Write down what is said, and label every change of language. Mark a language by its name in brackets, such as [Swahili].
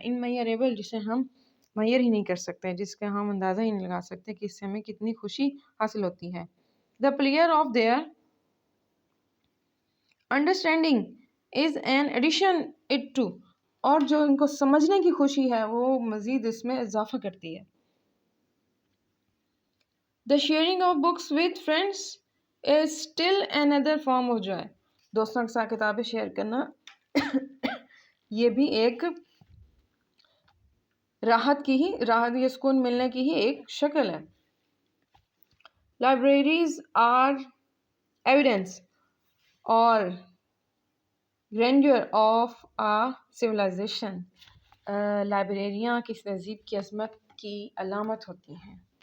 [Urdu] immeasurable جسے ہم معیار ہی نہیں کر سکتے، جس کا ہم اندازہ ہی نہیں لگا سکتے کہ اس سے ہمیں کتنی خوشی حاصل ہوتی ہے. [English] The pleasure of their understanding is an addition it to. [Urdu] اور جو ان کو سمجھنے کی خوشی ہے وہ مزید اس میں اضافہ کرتی ہے. [English] The sharing of books with friends is still another form of joy. [Urdu] دوستوں کے ساتھ کتابیں شیئر کرنا یہ بھی ایک راحت یا سکون ملنے کی ہی ایک شکل ہے. [English] Libraries are evidence or grandeur of a civilization. [Urdu] لائبریریاں کسی تہذیب کی عظمت کی علامت ہوتی ہیں.